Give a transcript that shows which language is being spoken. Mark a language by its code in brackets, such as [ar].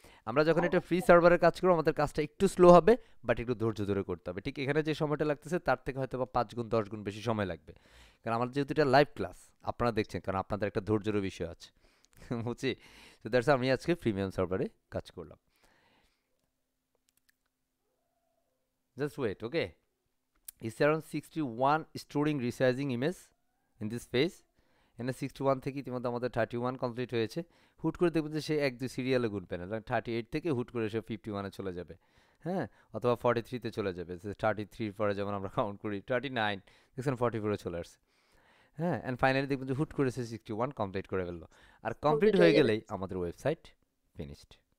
[bn] আমরা যখন এটা ফ্রি সার্ভারের কাজ করবো আমাদের কাজটা একটু স্লো হবে, বাট একটু ধৈর্য ধরে করতে হবে। ঠিক এখানে যে সময়টা লাগতেছে তার থেকে হয়তো বা 5 গুণ 10 গুণ বেশি সময় লাগবে, কারণ আমাদের যেহেতু এটা লাইভ ক্লাস আপনারা দেখছেন, কারণ আপনাদের একটা ধৈর্যেরও বিষয় আছে। বুঝছি? তো দ্যাটস আমি আজকে প্রিমিয়াম সার্ভারে কাজ করলাম। [en] Just wait, okay? It's around 61 storing resizing image in this phase. [bn] এখানে 61 থেকে ইতিমধ্যে আমাদের 31 কমপ্লিট হয়েছে। হুট করে দেখবেন যে সে 1-2 সিরিয়ালে গুনবে না, 38 থেকে হুট করে সে 51-এ চলে যাবে। হ্যাঁ, অথবা 43-তে চলে যাবে। 33 পরে যেমন আমরা কাউন্ট করি 39, দেখছেন 44-এ চলে আসছে। হ্যাঁ, অ্যান্ড ফাইনালি দেখবেন যে হুট করে সে 61 কমপ্লিট করে ফেললো। আর কমপ্লিট হয়ে গেলেই আমাদের ওয়েবসাইট ফিনিশড।